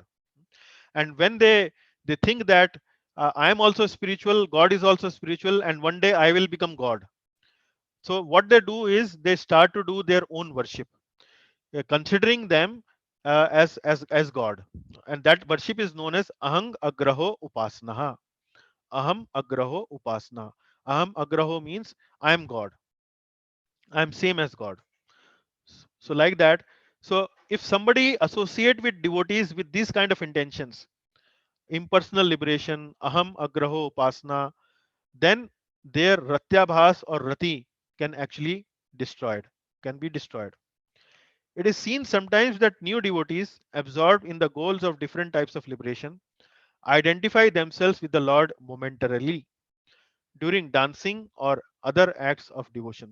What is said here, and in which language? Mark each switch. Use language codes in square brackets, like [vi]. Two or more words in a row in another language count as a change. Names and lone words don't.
[en] And when they think that I am also spiritual, God is also spiritual, and one day I will become God. So what they do is they start to do their own worship, considering them as God, and that worship is known as [sa] ahang agraho upasnaha. Aham agraho upasna. Aham agraho [en] means I am God. I am same as God. So like that. So if somebody associate with devotees with these kind of intentions, impersonal liberation, [sa] aham agraho upasna, [en] then their ratyabhas or rati can actually destroyed, can be destroyed. It is seen sometimes that new devotees, absorbed in the goals of different types of liberation, identify themselves with the Lord momentarily during dancing or other acts of devotion.